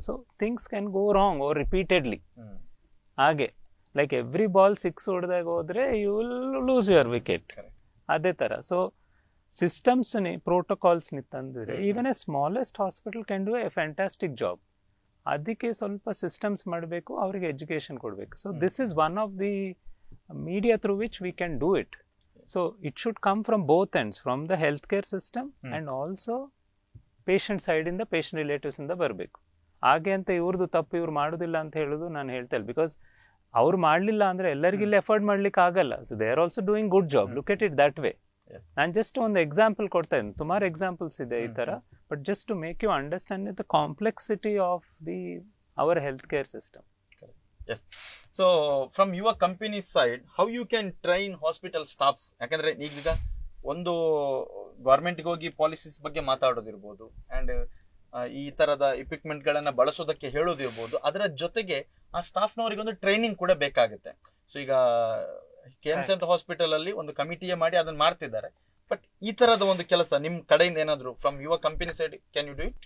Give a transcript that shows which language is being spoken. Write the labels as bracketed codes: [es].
[en] So things can go wrong or repeatedly. ಹಾಗೆ like every ball 6 [kn] ಹೊಡೆದಾಗ ಹೋದ್ರೆ [en] you will lose your wicket, [kn] ಅದೇ ತರ. [en] So systems protocols ತಂದಿದ್ರೆ even a smallest hospital can do a fantastic job. [kn] ಅದಕ್ಕೆ ಸ್ವಲ್ಪ systems ಮಾಡಬೇಕು, ಅವರಿಗೆ education ಕೊಡಬೇಕು. [en] So this is one of the media through which we can do it. So it should come from both ends, from the healthcare system and also patient side ಇಂದ patient relatives ಇಂದ ಬರಬೇಕು. [kn] ಹಾಗೆ ಅಂತ ಇವ್ರದ್ದು ತಪ್ಪು ಇವ್ರು ಮಾಡೋದಿಲ್ಲ ಅಂತ ಹೇಳೋದು ನಾನು ಹೇಳ್ತಾ ಇಲ್ಲ, ಬಿಕಾಸ್ ಅವ್ರು ಮಾಡಲಿಲ್ಲ ಅಂದ್ರೆ ಎಲ್ಲರಿಗೂ ಇಲ್ಲಿ ಎಫರ್ಟ್ ಮಾಡ್ಲಿಕ್ಕೆ ಆಗಲ್ಲ. [en] So they are also doing good job, look at it that way. [kn] ನಾನು ಜಸ್ಟ್ ಒಂದು ಎಕ್ಸಾಂಪಲ್ ಕೊಡ್ತಾ ಇದ್ದೀನಿ, ಸುಮಾರು ಎಕ್ಸಾಂಪಲ್ಸ್ ಇದೆ ಈ ತರ, [en] But just to make you understand the complexity of the our health care system. Yes. So from your company side, how you can train hospital staffs? [kn] ಯಾಕಂದ್ರೆ ಈಗ ಒಂದು ಗವರ್ಮೆಂಟ್ ಗೆ ಹೋಗಿ ಪಾಲಿಸೀಸ್ ಬಗ್ಗೆ ಮಾತಾಡೋದಿರ್ಬೋದು, ಅಂಡ್ ಈ ತರದ ಇಕ್ವಿಪ್ಮೆಂಟ್ ಗಳನ್ನ ಬಳಸೋದಕ್ಕೆ ಹೇಳೋದಿರ್ಬೋದು, ಅದರ ಜೊತೆಗೆ ಆ ಸ್ಟಾಫ್ ನವರಿಗೆ ಒಂದು ಟ್ರೈನಿಂಗ್ ಕೂಡ ಬೇಕಾಗುತ್ತೆ. ಸೊ ಈಗ KMC ಹಾಸ್ಪಿಟಲ್ ಅಲ್ಲಿ ಒಂದು ಕಮಿಟಿಯೇ ಮಾಡಿ ಅದನ್ನ ಮಾಡ್ತಿದ್ದಾರೆ, ಬಟ್ ಈ ತರದ ಒಂದು ಕೆಲಸ ನಿಮ್ ಕಡೆಯಿಂದ ಏನಾದ್ರು [en] From your company side can you do it?